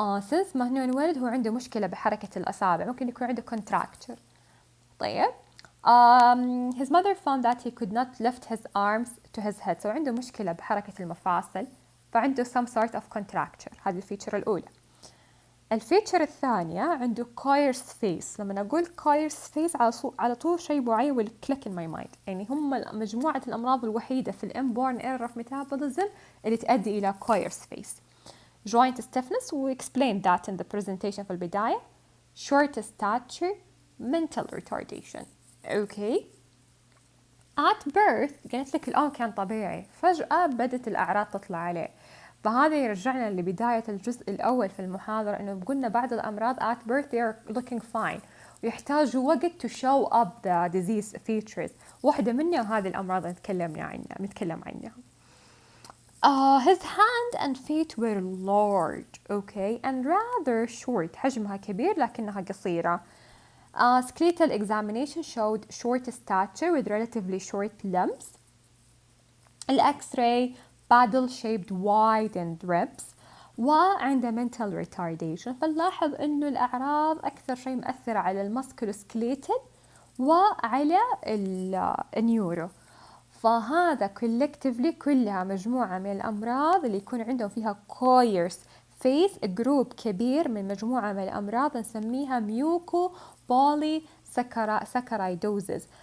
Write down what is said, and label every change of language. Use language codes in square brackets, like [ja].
[ar] Since ما هو انولد هو عنده مشكلة بحركة الأصابع، ممكن يكون عنده contracture. طيب. [en] His mother found that he could not lift his arms to his head. So [ar] عنده مشكلة بحركة المفاصل، فعنده [en] some sort of contracture. [ar] هذه الفيتشر الأولى. الفيتشر الثانية عنده coarse face. لما أقول [en] coarse face [ar] على طول شيء معين [en] will click in my mind. [ar] يعني هم مجموعة الأمراض الوحيدة في inborn error of metabolism اللي تؤدي إلى coarse face. [en] Joint stiffness, we explained that in the presentation [ar] في البداية. [en] Short stature, mental retardation. Okay. At birth [ar] قلت لك الأم كان طبيعي، فجأة بدت الأعراض تطلع عليه. فهذا يرجعنا لبداية الجزء الأول في المحاضرة، إنه قلنا بعض الأمراض [en] at birth they are looking fine [ar] ويحتاجوا وقت [en] to show up the disease features. [ar] واحدة منها هذه الأمراض اللي نتكلم عنها. [en] His hand and feet were large, okay, and rather short. [ar] حجمها كبير لكنها قصيرة. [en] Skeletal examination showed short stature with relatively short limbs. X-ray paddle-shaped widened ribs. [ar] وعنده mental retardation. فنلاحظ إنه الأعراض أكثر شيء مؤثرة على المسكولوسكليتال وعلى النيورو. فهذا collectively كلها مجموعة من الأمراض اللي يكون عندهم فيها coarse face. جروب كبير من مجموعة من الأمراض نسميها mucopolysaccharidosis.